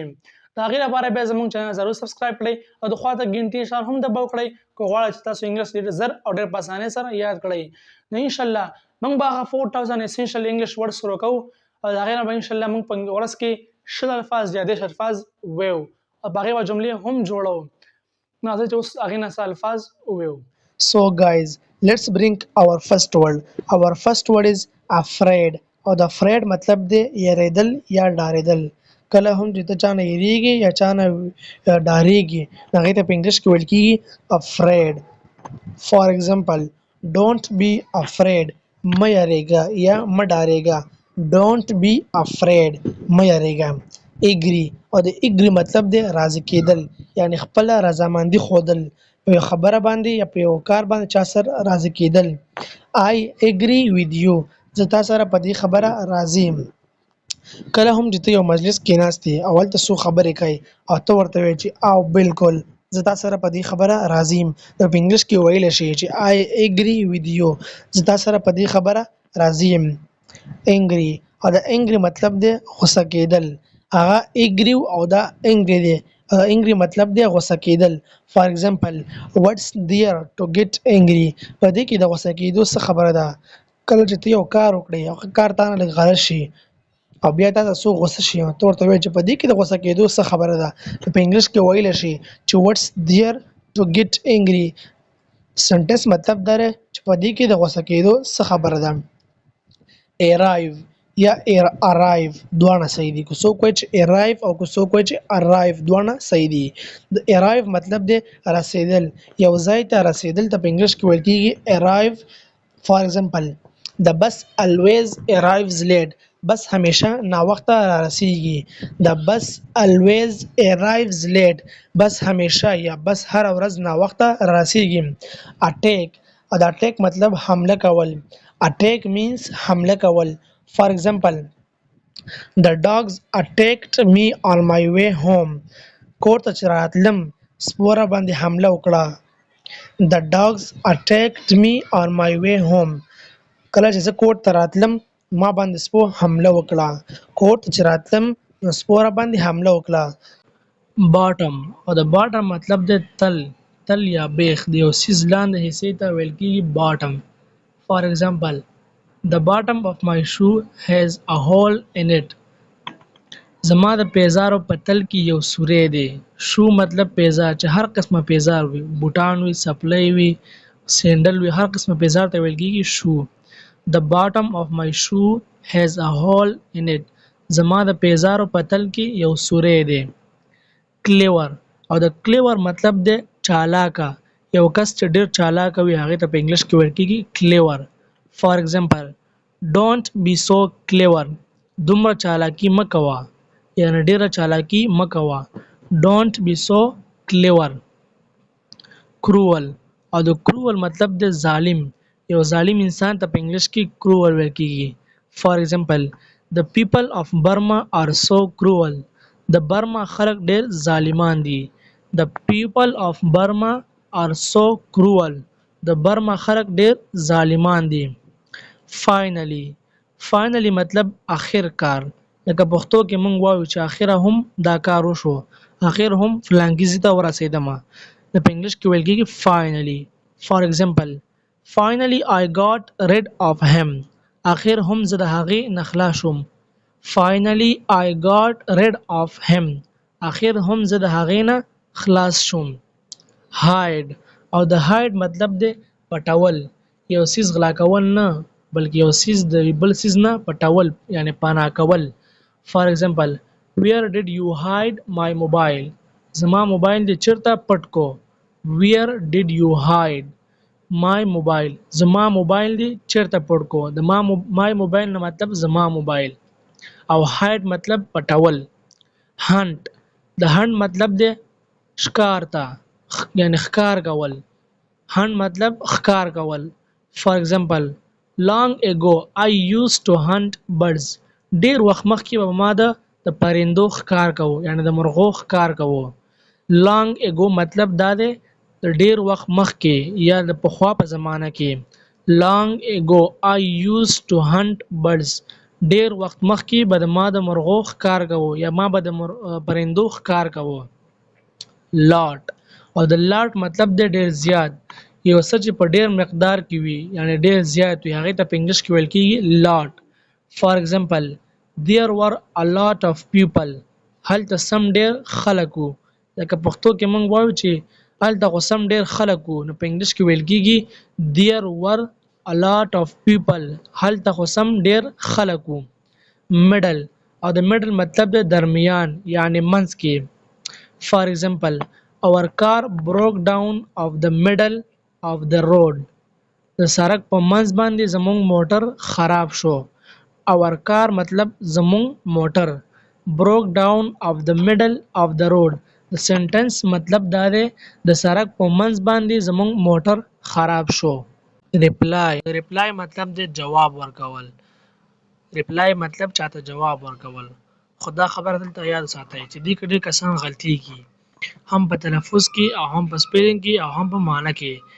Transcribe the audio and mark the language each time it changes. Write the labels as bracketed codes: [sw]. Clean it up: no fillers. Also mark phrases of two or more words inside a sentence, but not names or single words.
[ps] د هغې لپاره بیا زموږ چینل ضرور سبسکرایب کړئ او د خوا ته ګنټې اشاره هم دباو کړئ که غواړئ چې تاسو انګلیش ډېر زر او ډېر په اسانۍ سره یاد کړئ. نو انشاءالله موږ به هغه 4000 [en] essential English word [ps] شروع کوو او د هغې نه به انشاءالله موږ په ورځ کې 100 الفاظ یا 10 الفاظ ویو او په هغې به جملې هم جوړو. نو راځئ چې اوس هغې نه څه الفاظ وویو. [en] So guys, let's bring our first word. Our first word is afraid. [ps] او د afraid مطلب دی یریدل یا ډاریدل. کله هم چې ته چانه یریږي یا چانه ډاریږي هغې ته په انګلیش کې ویل کېږي afraid. [en] For example, don't be afraid. [ps] مه یریږه یا مه ډاریږه. [en] Don't be afraid. [ps] مه یریږه. agree او د agree مطلب دی راضي کېدل یعنی خپله رضامندي ښودل په یو خبره باندې یا په یو کار باندې چا سره راضي کېدل. [en] I agree with you. [ps] زه تا سره په دې خبره راضي یم. کله هم چې ته یو مجلس کې ناست یې او هلته څوک خبرې کوي او ته ورته وایې چې او بالکل زه تا سره په دې خبره راضي یم. نو په انګلیش کې ویلی شي چې [en] I agree with you. [ps] زه تا سره په دې خبره راضي یم. angry او د angry مطلب دی غوسه کېدل. هغه agree او دا angry دی. angry مطلب دی غوسه کېدل. [en] For example, what's there to get angry؟ [ps] په دې کې د غوسه کېدو څه خبره ده؟ کله چې ته یو کار وکړې او کار تا نه لږ غلط شي او بیا تا ته څوک غوسه شي ته ورته وایې چې په دې کې د غوسه کېدو څه خبره ده؟ په انګلیش کې ویلی شي چې [en] what's there to get angry. [ps] سنټنس مطلب دا دی چې په دې کې د غوسه کېدو څه خبره ده. arrive یا arrive دواړه صحیح دي. که څوک وایي چې arrive او که څوک وایي چې arrive دواړه صحیح دي. د arrive مطلب دی رسیدل. یو ځای ته رسیدل ته په انګلیش کې ویل کېږي arrive. [en] For example, the bus always arrives late. [ps] بس همیشه ناوخته را رسیږي. [en] The bus always arrives late. [ps] بس همیشه یا بس هر ورځ ناوخته را رسیږي. attack او د attack مطلب حمله کول. [en] attack means [ps] حمله کول. [en] For example, the dogs attacked me on my way home. [ps] کور ته چې راتلم سپو را باندې حمله وکړه. [en] The dogs attacked me on my way home. [ps] کله چې زه کور ته راتلم ما باندې سپو حمله وکړه. کور ته چې راتلم نو سپو را باندې حمله وکړه. bottom او د bottom مطلب دی تل یا بیخ د یو څیز لاندې حصې ته ویل کېږي bottom. [en] For example, the bottom of my shoe has a hole in it. [ps] زما د پیزارو په تل کې یو سوری دی. شو مطلب پیزار چې هر قسمه پیزار وي، بوټان وي، څپلۍ وي، سینډل وي، هر قسمه پیزار ته ویل کېږي شو. [en] The bottom of my shoe has a hole in it. [ps] زما د پیزارو په تل کې یو سوری دی. clever او د clever مطلب دی چالاکه. یو کس چې ډېر چالاکه وي هغې ته په انګلیش کې ویل کېږي clever. [en] For example, don't be so clever. [ps] دومره چالاکي مه کوه یعنی ډېره چالاکي مه کوه. [en] Don't be so clever. [ps] cruel او د cruel مطلب دی ظالم. یو ظالم انسان ته په انګلیش کې cruel ویل کېږي. [en] For example, the people of Burma are so cruel. [ps] د برما خلک ډېر ظالمان دي. [en] The people of Burma are so cruel. [ps] د برما خلک ډېر ظالمان دي. finally مطلب اخر کار. لکه پښتو کې موږ وایو چې اخره هم دا کار وشو، اخر هم فلانکي ځای ته ورسېدمه. د په انګلیش کې ویل کېږي finally. [en] For example, finally I got rid of him. [ps] اخر هم زه د هغې نه خلاص شوم. [en] Finally I got rid of him. [ps] اخر هم زه د هغې نه خلاص شوم. hide او د hide مطلب دی پټول. یو څیز غلا کول نه بلکې یو څیز د بل څیز نه پټول یعنی پناه کول. [en] For example, where did you hide my mobile? [ps] زما موبایل دې چیرته پټ کو. [en] Where did you hide? my mobile [ps] زما موبایل دی چیرته پټ کو د [en] my mobile [ps] نه مطلب زما موبایل او hide مطلب پټول hunt د hunt مطلب دی ښکار ته یعنی ښکار کول hunt مطلب ښکار کول [en] for example long ago I used to hunt birds [ps] ډیر وخت مخکې به ما د پرندو ښکار کوو یعنی د مرغو ښکار کوو [en] long ago [ps] مطلب دا دی د ډیر وخت مخکې یا د پخوا په زمانه کې [en] long ago I used to hunt birds [ps] ډیر وخت مخکې به ما د مرغو ښکار کوو یا ما به د پرندو ښکار کوو lot او د lot مطلب د ډیر زیات یو څه چې په ډیر مقدار کې وي یعنی ډیر زیات وي هغه ته په انګلیش کې ویل کېږي lot [en] for example there were a lot of people [ps] هلته سم ډیر خلک وو لکه پښتو کې موږ وایو چې هلته خو سم ډیر خلک وو نو په انګلیش کې ویل کېږي [en] there were a lot of people [ps] هلته خو سم ډیر خلک وو middle او د middle مطلب د درمیان یعنی منځ کې [en] for example our car broke down of the middle of the road [ps] د سړک په منځ باندې زموږ موټر خراب شو [en] our car [ps] مطلب زموږ موټر [en] broke down of the middle of the road [ps] د سنټنس مطلب دا دی د سړک په منځ باندې زموږ موټر خراب شو reply مطلب دی جواب ورکول reply مطلب چاته جواب ورکول خدا خبر دلته یاد ساتئ چې دې کډې کسان غلطي کی هم په تلفظ کې او هم په سپیلینګ کې او هم په معنی کې